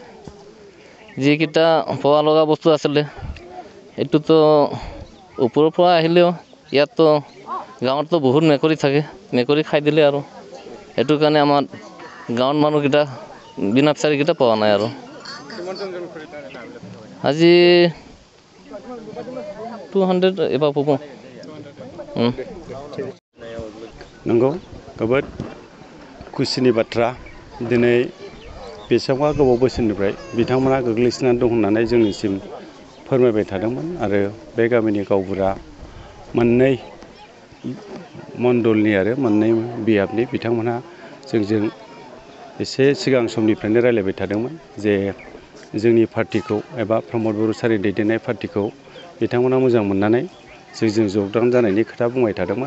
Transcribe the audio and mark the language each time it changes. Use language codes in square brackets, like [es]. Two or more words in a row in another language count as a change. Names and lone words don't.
[as] যিকেইটা পোৱা লগা বস্তু আছিলে এইটোতো ওপৰৰ পৰা আহিলেও ইয়াততো গাঁৱততো বহুত মেকুৰী থাকে, মেকুৰী খাই দিলে আৰু এইটোৰ কাৰণে আমাৰ গাঁৱৰ মানুহকেইটা বিনা বিচাৰীকেইটা পোৱা নাই আৰু আজি 200 एबा হ'ব। [brx] नंगौ जोबोद खुसिनि बाथ्रा। दिनै बेसेबां गोबाव बोसोरनिफ्राय बिथांमोना गोग्लैसोनानै दं होननानै जोंनिसिम फोरमायबाय थादोंमोन आरो बे गामिनि गावबुरा मोननै मण्डलनि आरो मोननै बियाबनि बिथांमोनहा जोंजों एसे सिगां समनिफ्रायनो रायलायबाय थादोंमोन जे जोंनि पार्टिखौ एबा प्रमद बर' सारि दैदेननाय पार्टिखौ बिथांमोना मोजां मोननानै जोंजों जगदान जानायनि खोथा बुंबाय थादोंमोन।